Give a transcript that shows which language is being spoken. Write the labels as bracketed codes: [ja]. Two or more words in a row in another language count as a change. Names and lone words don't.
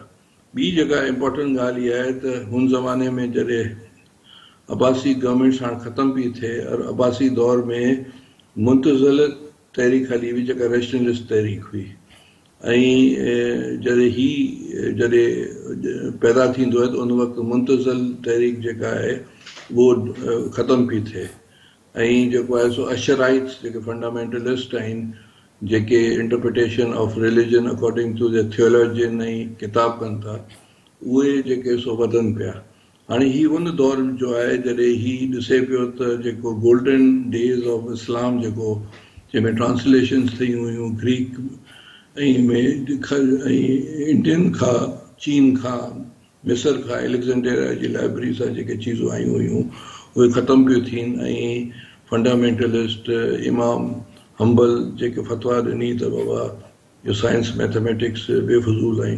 [sd] ॿी जेका इम्पोर्टेंट ॻाल्हि इहा आहे त हुन ज़माने में जॾहिं अब्बासी गवर्नमेंट हाणे ख़तम पई थिए, और अब्बासी दौर में मुंतज़िल तहरीक हली हुई जेका रैशनलिस्ट तहरीक हुई, ऐं जॾहिं पैदा थींदो आहे त उन वक़्तु मुंतज़िल तहरीक जेका आहे उहो ख़तम पई थिए, ऐं जेको आहे सो अशराइट्स जेके फंडामेंटलिस्ट आहिनि, जेके [en] interpretation of religion according to the theologian [sd] ऐं किताब कनि था, उहे जेके सो वधनि पिया। हाणे ही उन दौर जो आहे जॾहिं ही ॾिसे पियो त जेको [en] golden days of Islam [sd] जेको जंहिंमें ट्रांसलेशन्स थी हुयूं ग्रीक ऐं में ऐं इंडियन खां, चीन खां, मिस्र खां, एलेक्जेंड्रिया जी लाइब्रेरी सां जेके चीज़ूं आयूं हुयूं उहे ख़तमु पियूं थियनि, ऐं फंडामेंटलिस्ट इमाम हम्बल जेके फतवा ॾिनी त बाबा इहो [en] science mathematics [sd] बेफ़ुज़ूल आहिनि।